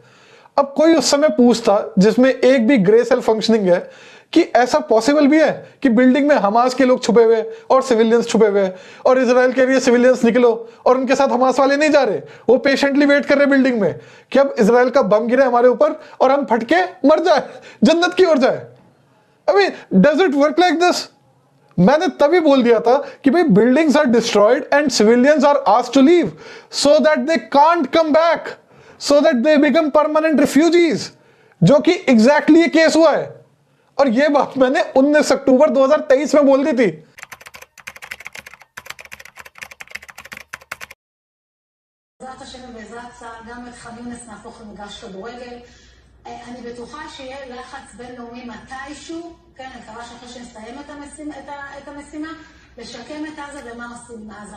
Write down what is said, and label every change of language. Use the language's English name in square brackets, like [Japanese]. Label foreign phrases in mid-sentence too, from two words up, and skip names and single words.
[Hindi] अब कोई उस समय पूछता जिसमें एक भी [English] grey cell functioning [Hindi] है कि ऐसा पॉसिबल भी है कि बिल्डिंग में हमास के लोग छुपे हुए और सिविलियंस छुपे हुए, और इजराइल कह रही है सिविलियंस निकलो, और उनके साथ हमास वाले नहीं जा रहे, वो [English] patiently wait [Hindi] कर रहे बिल्डिंग में कि अब इजराइल का बम गिरे हमारे ऊपर और हम फटके मर जाए, जन्नत की ओर जाए। [English] I does it work like this? [Hindi] मैंने तभी बोल दिया था कि भाई [English] buildings are destroyed and civilians are asked to leave so that they can't come back, so that they become permanent refugees, [Hindi] जो कि एग्जैक्टली ये केस हुआ है। और ये बात मैंने 19 अक्टूबर 2023 में बोल दी थी। [Hebrew] בעזרת השם ובעזרת צה"ל, גם את ח'אן יונס נהפוך למגרש כדורגל. אני בטוחה שיהיה לחץ בינלאומי מתישהו, כן, אני מקווה שאחרי שנסיים את המשימה, לשקם את עזה ומה עושים עם עזה.